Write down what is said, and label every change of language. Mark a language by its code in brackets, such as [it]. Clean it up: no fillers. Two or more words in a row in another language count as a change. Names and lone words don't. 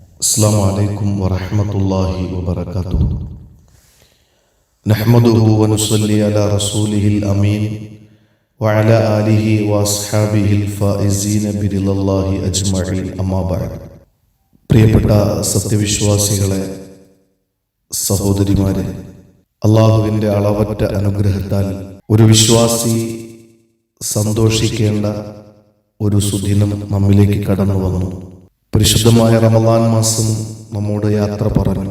[ar] السلام عليكم ورحمة الله وبركاته. نحمده ونصلي على رسوله الأمين وعلى آله وأصحابه الفائزين برضا الله أجمعين. أما بعد. [ml] പ്രിയപ്പെട്ട സത്യവിശ്വാസികളെ, സഹോദരിമാരെ, അള്ളാഹുവിൻ്റെ അളവറ്റ അനുഗ്രഹത്താൽ ഒരു വിശ്വാസി സന്തോഷിക്കേണ്ട ഒരു സുദിനം നമ്മിലേക്ക് കടന്നു വന്നു. പരിശുദ്ധമായ റമളാൻ മാസം നമ്മോട് യാത്ര പറഞ്ഞു.